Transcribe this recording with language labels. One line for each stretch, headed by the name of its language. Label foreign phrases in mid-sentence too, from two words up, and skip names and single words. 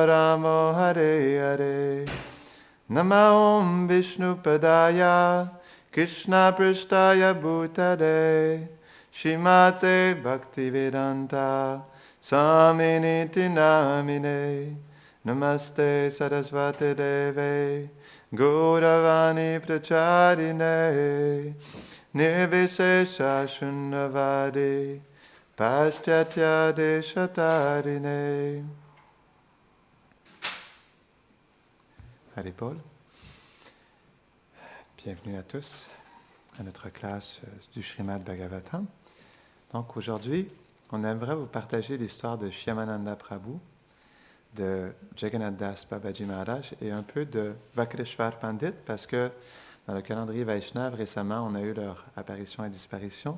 Sanskrit: Rama Hare Hare Nama Om Vishnu Padaya Krishna Prasthaya Bhutale Shrimate Bhaktivedanta Swaminiti Namine Namaste Sarasvati Deve Gauravani Pracharine Nirvishesha Shunyavadi Paschatya Deshatarine.
French: Allez, Paul. Bienvenue à tous à notre classe du Srimad Bhagavatam. Donc aujourd'hui, on aimerait vous partager l'histoire de Shyamananda Prabhu, de Jagannath Das Babaji Maharaj et un peu de Vakreshwar Pandit, parce que dans le calendrier Vaishnav, récemment, on a eu leur apparition et disparition.